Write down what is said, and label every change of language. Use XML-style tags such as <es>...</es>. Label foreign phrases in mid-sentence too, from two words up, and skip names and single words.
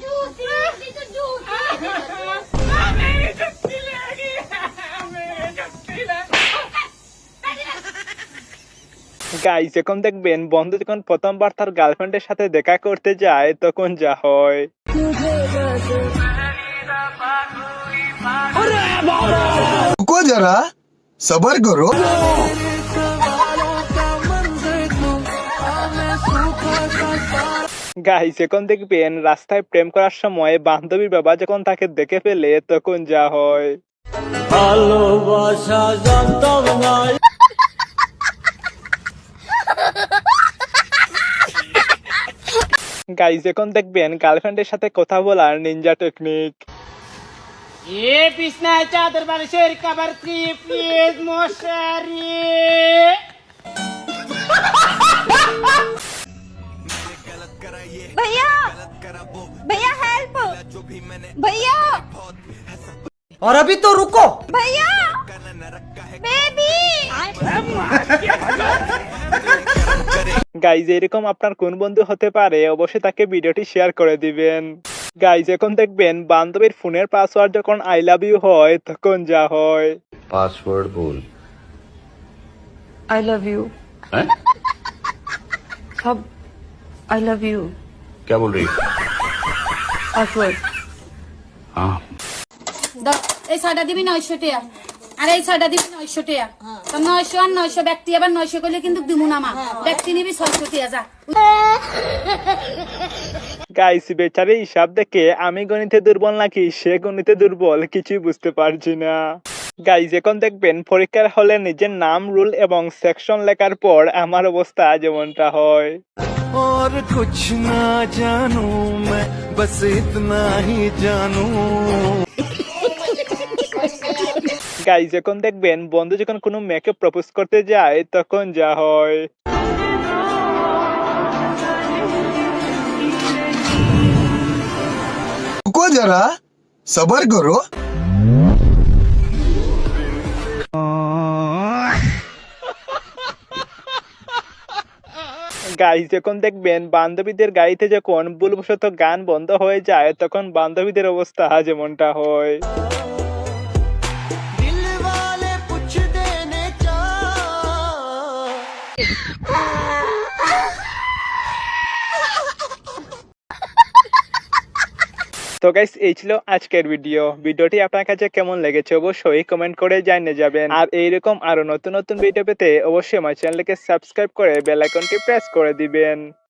<bn>গাইস, এখন দেখবেন বন্ধু যখন প্রথমবার তার গার্লফ্রেন্ডের সাথে দেখা করতে যায় তখন যা হয়।</bn> <hi>रुको जरा सबर करो।</hi> <bn>গাইস, এখন দেখবেন রাস্তায় প্রেম করার সময় বান্ধবীর বাবা যখন তাকে দেখে ফেলে তখন যা হয়। গাইস, এখন দেখবেন গার্লফ্রেন্ডের সাথে কথা বলার</bn> <en>ninja technique.</en> <bn>বিছনায় চাদর বালিশের কভার</bn> <en>free please</en> <bn>মশারি।</bn> <hi>भैया भैया हेल्प भैया और अभी तो रुको। भैया बेबी</hi> <bn>গাইজ, এরকম আপনার কোন বন্ধু হতে পারে অবশ্যই তাকে ভিডিওটি শেয়ার করে দিবেন। গাইজ, এখন দেখবেন বান্ধবীর ফোনের পাসওয়ার্ড যখন</bn> <en>I love you</en> <bn>হয় তখন যা হয়।</bn> <hi>पासवर्ड बोल।</hi> <en>I love you</en> <hi>हैं? सब</hi> <en>I love you</en> <hi>क्या बोल रही?</hi> <bn>পাসওয়ার্ড।</bn> <hi>हाँ,</hi> <bn>এই ছয়টা দিবি 900 টাকা আর এই ছয়টা দিবি 900 টাকা তো 900 আর 900 ব্যক্তি আবার 900 করলে কিন্তু দিমু না মা ব্যক্তি নিবি 600 টাকা যা। গাইস, বেচারি হিসাব দেখে আমি গণিতে দুর্বল নাকি সে গণিতে দুর্বল কিছুই বুঝতে পারছি না। গাইস, এখন দেখবেন পরীক্ষার হলে নিজের নাম, রুল এবং সেকশন লেখার পর আমার অবস্থা যেমনটা হয়।</bn> <hi>और कुछ ना जानू मैं बस इतना ही जानू।</hi> <bn>গাইস, এখন দেখবেন বন্ধু যখন কোনো মেয়েকে প্রপোজ করতে যায় তখন যা হয়।</bn> <hi>रुको जरा सबर करो।</hi> <bn>গাইস, এখন দেখবেন বান্ধবীদের গাড়িতে যখন ভুলবশত গান বন্ধ হয়ে যায় তখন বান্ধবীদের অবস্থা যেমনটা হয়।</bn> <hi>दिल वाले पूछ देने चा।</hi> <bn>তো গাইস, এই ছিল আজকের ভিডিওটি আপনার কাছে কেমন লেগেছে অবশ্যই কমেন্ট করে জানিয়ে যাবেন। আর এইরকম আরো নতুন নতুন ভিডিও পেতে অবশ্যই আমার চ্যানেলকে সাবস্ক্রাইব করে বেল আইকনটি প্রেস করে দিবেন।</bn>